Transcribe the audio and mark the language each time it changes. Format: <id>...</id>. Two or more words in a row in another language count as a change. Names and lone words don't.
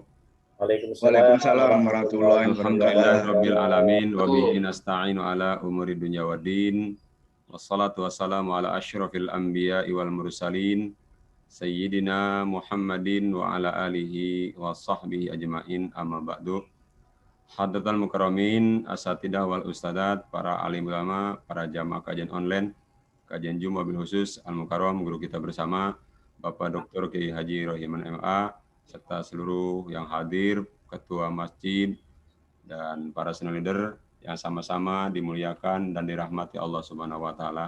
<ar>وعليكم السلام ورحمة الله الحمد لله رب وبركاته. العالمين وبه نستعين على أمور الدنيا والدين. والصلاة والسلام على أشرف الأنبياء والمرسلين سيدنا محمد وعلى آله وصحبه أجمعين أما بعد. حضرات المكرمين الأساتذة والأستاذات,</ar> <id>para alim ulama, para jamaah kajian online, kajian Jumat</id> <ar>بالخصوص المكرم,</ar> <id>guru kita bersama Bapak Dr. Kiai Haji Rohiman MA, serta seluruh yang hadir, ketua masjid, dan para</id> <en>senior leader</en> <id>yang sama-sama dimuliakan dan dirahmati</id> <ar>الله سبحانه وتعالى.</ar>